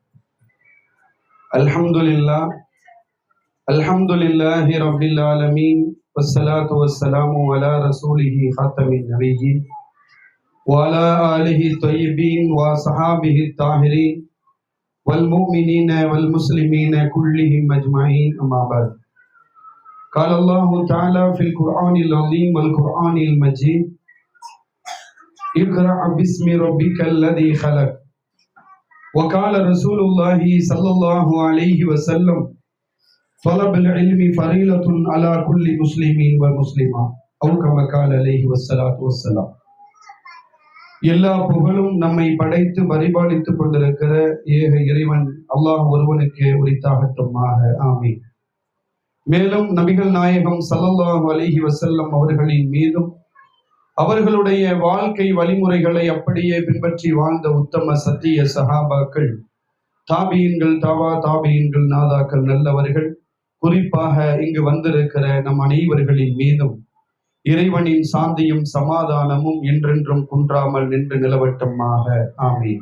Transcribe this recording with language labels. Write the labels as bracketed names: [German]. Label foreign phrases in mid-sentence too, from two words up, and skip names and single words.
[Arabic] الحمد لله رب العالمين والصلاة والسلام على رسوله خاتم النبيين وعلى آله الطيبين وصحابه الطاهرين والمؤمنين والمسلمين كلهم أجمعين أما بعد. قال الله تعالى في القرآن العظيم والقرآن المجيد, اقرأ باسم ربك الذي خلق. وقال رسول الله صلى الله عليه وسلم طلب العلم فريضة على كل مسلم ومسلمة أو كما قال عليه والصلاة والسلام. [Tamil] எல்லா புகழும் நம்மை படைத்து பரிபாலித்துக் கொண்டிருக்கிற ஏக இறைவன் அல்லாஹ் ஒருவனுக்கு உரித்தாகட்டுமாக, ஆமீன். மேலும் நபிகள் நாயகம் [Arabic] صلى الله عليه وسلم [Tamil] அவர்களின் மீதும் அவர்களுடைய வாழ்க்கை வழிமுறைகளை அப்படியே பின்பற்றி வாழ்ந்த உத்தம சத்திய சஹாபாக்கள், தாபியீன்கள், தாபியீன்கள், நாதாக்கள், நல்லவர்கள், குறிப்பாக இங்கு வந்திருக்கிற நம் அனைவர்களின் மீதும் இறைவனின் சாந்தியும் சமாதானமும் என்றென்றும் குன்றாமல் நின்று நிலவட்டமாக, ஆமீன்.